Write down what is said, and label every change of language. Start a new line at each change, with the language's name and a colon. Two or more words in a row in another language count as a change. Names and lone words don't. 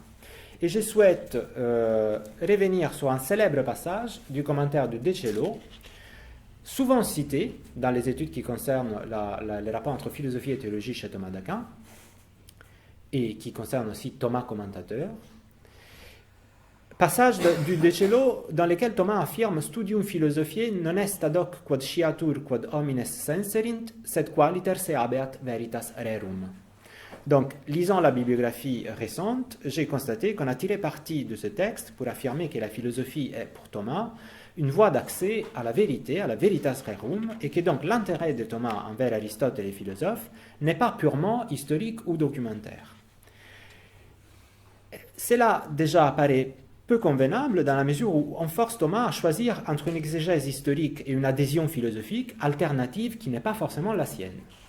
French: Et je souhaite revenir sur un célèbre passage du commentaire de De Cello, souvent cité dans les études qui concernent les rapports entre philosophie et théologie chez Thomas d'Aquin, et qui concerne aussi Thomas commentateur. Passage du De Cello dans lequel Thomas affirme
Latin: studium philosophiae non est ad hoc quod sciatur quod homines senserint, sed qualiter se habeat veritas rerum.
French: Donc, lisant la bibliographie récente, j'ai constaté qu'on a tiré parti de ce texte pour affirmer que la philosophie est, pour Thomas, une voie d'accès à la vérité, à la
Latin: veritas rerum,
French: et que donc l'intérêt de Thomas envers Aristote et les philosophes n'est pas purement historique ou documentaire. Cela déjà apparaît peu convenable dans la mesure où on force Thomas à choisir entre une exégèse historique et une adhésion philosophique alternative qui n'est pas forcément la sienne.